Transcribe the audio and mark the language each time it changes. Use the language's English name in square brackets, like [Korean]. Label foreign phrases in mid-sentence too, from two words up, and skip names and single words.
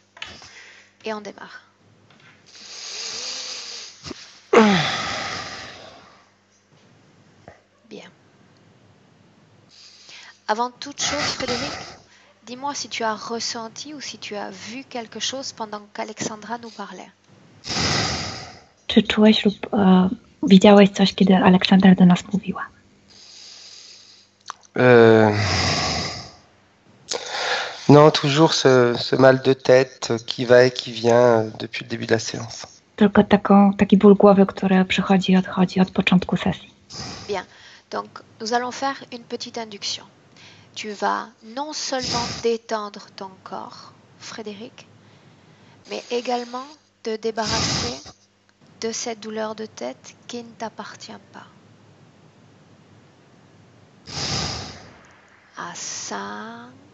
[French] Et on démarre. Bien. Avant toute chose, Frédéric, dis-moi si tu as ressenti ou si tu as vu quelque chose pendant qu'Alexandra nous parlait. [Polish] Czy czułeś lub widziałeś coś, kiedy Aleksandra do nas mówiła? [French] Non, toujours ce mal de tête qui va et qui vient depuis le début de la séance. [Polish] Tylko taki ból głowy, który przychodzi i odchodzi od początku sesji. [French] Bien. Donc, nous allons faire une petite induction. Tu vas non seulement détendre ton corps, Frédéric, mais également te débarrasser de cette douleur de tête qui ne t'appartient pas. À 5,